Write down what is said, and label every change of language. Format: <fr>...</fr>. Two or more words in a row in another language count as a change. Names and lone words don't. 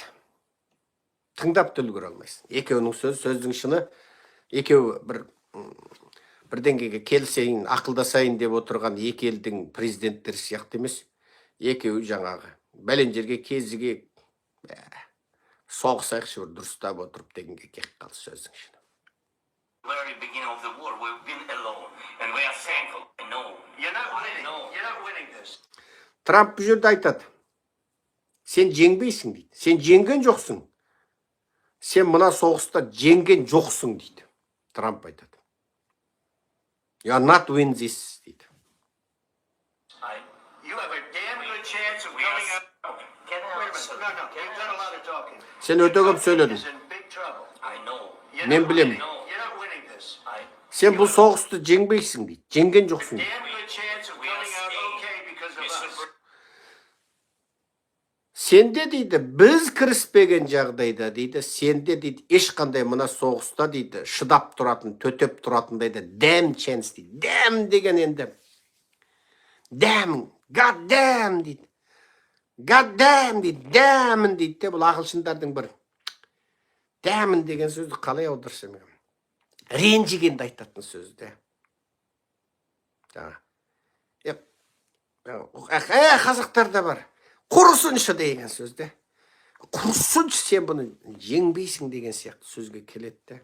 <kk>Тыңдап та үлгере алмайсың. Екеуінің сөздің шыны, екеуі бір деңгейге келісейін, ақылдасайын деп отырған екі елдің президенттері сияқты емес. Екеуі жаңағы бәлен жерге кезіге соғысайықшы бір дұрыстап отырып дегенге кеп қалды сөздің шыны.</kk> <en>Very beginning of the war, we've been alone, and we are thankful. I know. You're not winning this.</en> <kk>Трамп бұл жерде айтады. Сен жеңбейсің дейді. Сен жеңген жоқсың. Сен мына соғыста жеңген жоқсың дейді. Трамп айтады.</kk> <en>You are not win this дейді. You have a damn good chance of coming out. Can I answer? No, you've done a lot of talking.</en> <kk>Сен өте көп сөйледің.</kk> <en>I know.</en> <kk>Мен білем. Сен бұл соғысты жеңбейсің дейді. Жеңген жоқсың. Сенде дейді, біз кіріспеген жағдайда дейді, сенде дейді, ешқандай мына соғыста дейді, шыдап тұратын, төтеп тұратын дейді,</kk> <en>damn chance дейді.</en> <kk>Damn деген енді.</kk> <en>Damn, god damn дейді. God damn дейді, damn дейді.</en> <kk>Бұл ағылшындардың бір damn деген сөзді қалай аударсам? Ренжігенді айтатын сөзді. Қазақтарда бар. Құрысыншы деген сөзді. Құрысыншы, сен бұны жеңбейсің деген сияқты сөзге келеді.</kk>